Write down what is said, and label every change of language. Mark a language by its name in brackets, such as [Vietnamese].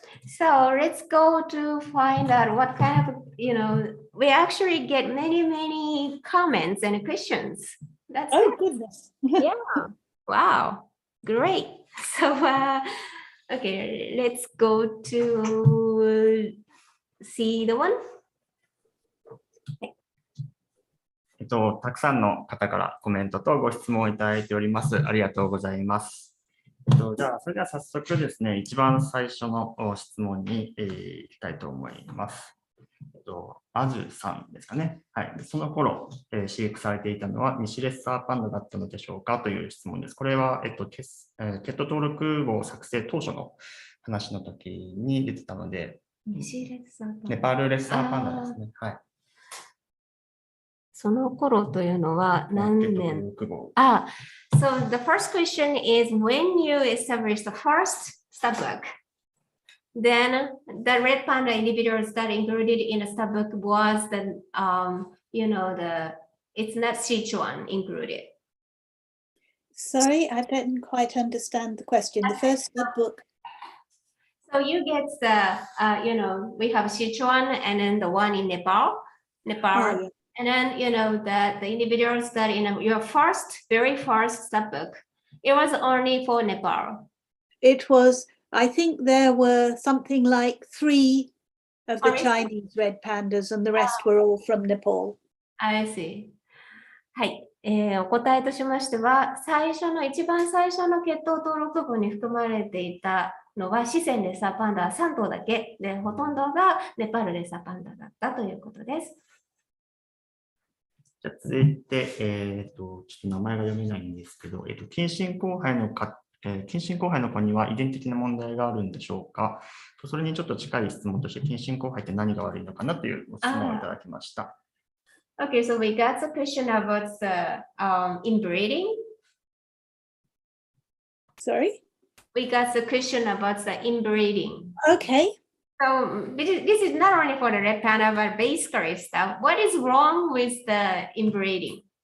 [English] So let's go to find out what kind of, we actually get many comments and questions. That's Oh, goodness. yeah. Wow. Great. So, okay, let's go to see the one. [Japanese] たくさんの方からコメントとご質問をいただいております。ありがとうございます。じゃあ、それでは早速ですね、一番最初の質問に行きたいと思います。アジュさんですかね。はい。その頃、飼育されていたのは西レッサーパンダだったのでしょうかという質問です。これは、血統登録簿作成当初の話の時に出てたので、ネパールレッサーパンダですね。はい。その頃というのは何年 [English] So the first question is when you established the first stubbook, then the red panda individuals that included in the stubbook was the, it's not Sichuan included. Sorry, I don't quite understand the question. The first stubbook. So you get the, we have Sichuan and then the one in Nepal. Oh, yeah. And then, that the individuals that in your very first stubbook, it was only for Nepal. It was, I think there were something like 3 of the Chinese red pandas and the rest were all from Nepal. I see. [Japanese] はい。お答えとしましては、一番最初の血統登録簿に含まれていたのは、四川レッサーパンダ3頭だけで、ほとんどがネパールレッサーパンダだったということです。じゃあ続いて、ちょっと名前が読めないんですけど、近親交配の子には遺伝的な問題があるんでしょうか。それにちょっと近い質問として、近親交配って何が悪いのかなというご質問をいただきました。 [English] Okay, so we got a question about the inbreeding. Sorry? We got a question about the inbreeding. Okay. So this is not only for the red panda, but basically stuff. What is wrong with the inbreeding?